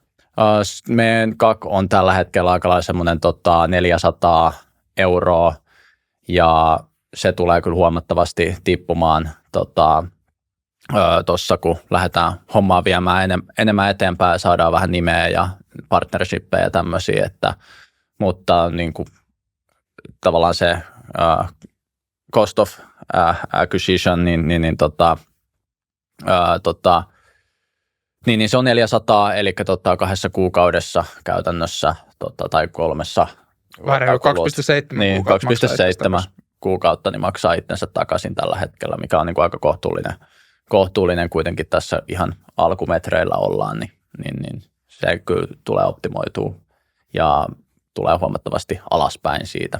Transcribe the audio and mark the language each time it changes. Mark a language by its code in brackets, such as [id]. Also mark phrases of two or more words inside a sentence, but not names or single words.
[fi] Meidän CAC on tällä hetkellä aika lailla semmoinen 400 euroa ja se tulee kyllä huomattavasti tippumaan tuossa, kun lähdetään hommaa viemään enemmän eteenpäin ja saadaan vähän nimeä ja partnershippeja ja tämmöisiä, mutta niin kuin, tavallaan se [en] cost of acquisition, [fi] niin se on 400, eli 2 kuukaudessa käytännössä tai 3. Vähän 2,7 niin, 2,7 kuukautta niin maksaa itsensä takaisin tällä hetkellä, mikä on niin kuin aika kohtuullinen kuitenkin tässä ihan alkumetreillä ollaan, niin se kyllä tulee optimoitua ja tulee huomattavasti alaspäin siitä.